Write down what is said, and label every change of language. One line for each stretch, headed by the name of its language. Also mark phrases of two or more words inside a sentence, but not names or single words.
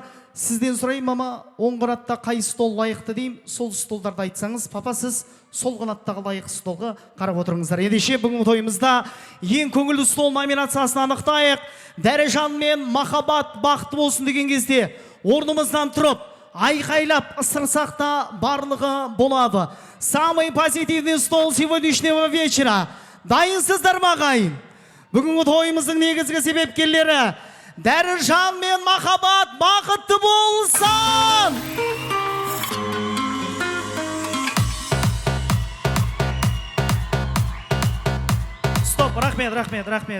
Kazakh: Сізден сұрайын, мама, оң қанатта қай стол лайықты деймін, сол столдарды айтсаңыз. Папа, сіз сол қанаттағы лайық столға қарап отырыңыздар. Ендеше бүгінгі тойымызда ең көңілді стол номинациясын анықтайық. Дәрежан мен махаббат бақытты болсын деген кезде орнымыздан тұрып, айқайлап ысырсақ та барлығы болады.
Russian: Самый позитивный стол сегодняшнего вечера.
Kazakh: Дайынсыздар ма ағайын? Бүгінгі тойымыздың негізгі себепкерлері Дәрежан мен махаббат бақытты болсын! Стоп, рахмет, рахмет, рахмет.